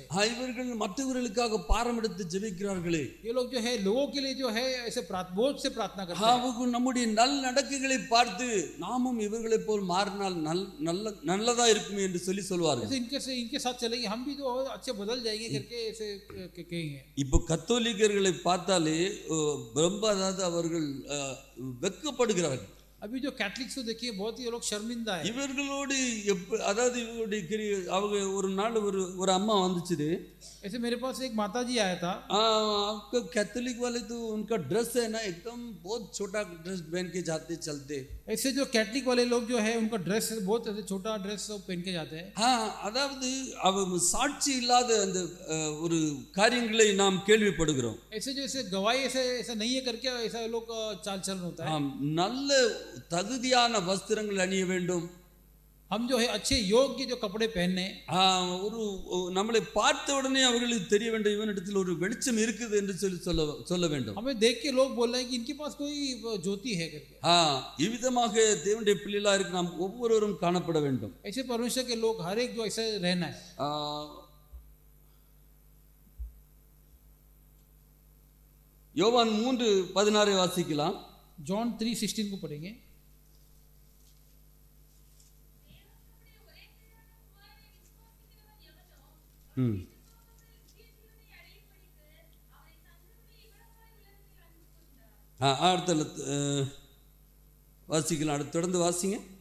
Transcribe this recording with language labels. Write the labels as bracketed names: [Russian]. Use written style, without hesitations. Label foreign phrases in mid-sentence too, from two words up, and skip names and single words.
[Tamil] இவர்கள் மற்றவர்களுக்காக பாரம் எடுத்து ஜெபிக்கிறார்களே, [Hindi] ये लोग जो है लोगों के लिए जो है ऐसे बोझ से प्रार्थना करते हैं. [Tamil] அவங்க நம்முடைய நல் நடக்கைகளை பார்த்து நாமும் இவர்களை போல் மாறினால் நல்லதா இருக்குமே என்று சொல்வார்கள். [Hindi] इनके साथ चलेंगे हम भी जो अच्छे बदल जाएंगे करके ऐसे कहेंगे. [Tamil] இப்போ கத்தோலிக்கர்களை பார்த்தாலே ரொம்ப அதாவது அவர்கள் வெட்கப்படுகிறார்கள். [Hindi] अभी जो कैथलिक्स को देखिए बहुत ही लोग शर्मिंदा है. [Tamil] இவர்களோடு அதாவது இவருடைய அவங்க ஒரு நாள் ஒரு அம்மா வந்துச்சு. [Hindi] ऐसे मेरे पास एक माता जी आया था. आपका कैथोलिक वाले तो उनका ड्रेस है ना एकदम बहुत छोटा ड्रेस पहन के जाते चलते. ऐसे जो कैथलिक वाले लोग जो है उनका ड्रेस बहुत ऐसे छोटा ड्रेस पहन के जाते हैं. [Tamil] அதாவது அவங்க சாட்சி இல்லாத அந்த ஒரு காரியங்களை நாம் கேள்விப்படுகிறோம். [Hindi] ऐसे जो ऐसे गवाही ऐसा नहीं है करके ऐसा लोग चाल चलन होता है. [Tamil] நல்ல தகுதியான வஸ்திரங்கள் அணிய வேண்டும். [Hindi] हम जो है अच्छे योग्य जो कपड़े पहनने. [Tamil] ஒரு நம்மளை பார்த்த உடனே அவர்களுக்கு தெரிய வேண்டும் இவனிடத்தில் ஒரு வெளிச்சம் இருக்குது என்று சொல்ல வேண்டும். [Hindi] हमें देख के लोग बोल रहे हैं कि इनके पास कोई ज्योति है करके. [Tamil] இவ்விதமாக தேவனுடைய பிள்ளைகளா இருக்க நாம் ஒவ்வொருவரும் காணப்பட வேண்டும். [Hindi] ऐसे परमेश्वर के लोग हर एक जो ऐसे रहना है. [Tamil] யோவான் 3:16 வாசிக்கலாம். [Hindi] जॉन 3:16 को पढ़ेंगे. [Tamil] அடுத்த வாசிக்கலாம். அடுத்து தொடர்ந்து வாசிங்க.